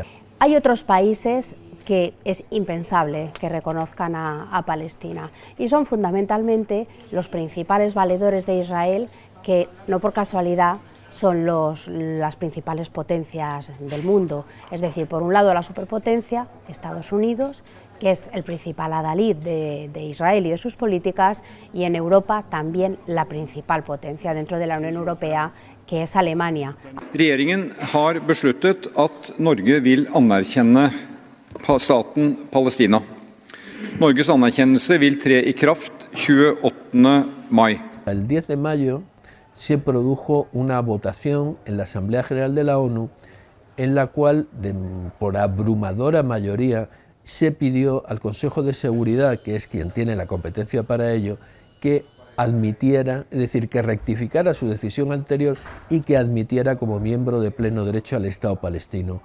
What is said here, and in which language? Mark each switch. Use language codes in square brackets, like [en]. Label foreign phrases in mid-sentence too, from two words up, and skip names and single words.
[es] Hay otros países que es impensable que reconozcan a Palestina y son fundamentalmente los principales valedores de Israel, que no por casualidad son las principales potencias del mundo. Es decir, por un lado la superpotencia, Estados Unidos, que es el principal adalid de Israel y de sus políticas, y en Europa también la principal potencia dentro de la Unión Europea, que es Alemania. [no] Regjeringen har besluttet at Norge vil anerkjenne staten Palestina. Norges anerkjennelse vil tre i kraft 28. mai. [es] El 10 de mayo se produjo una votación en la Asamblea General de la ONU en la cual, por abrumadora mayoría, se pidió al Consejo de Seguridad, que es quien tiene la competencia para ello, que admitiera, es decir, que rectificara su decisión anterior y que admitiera como miembro de pleno derecho al Estado palestino.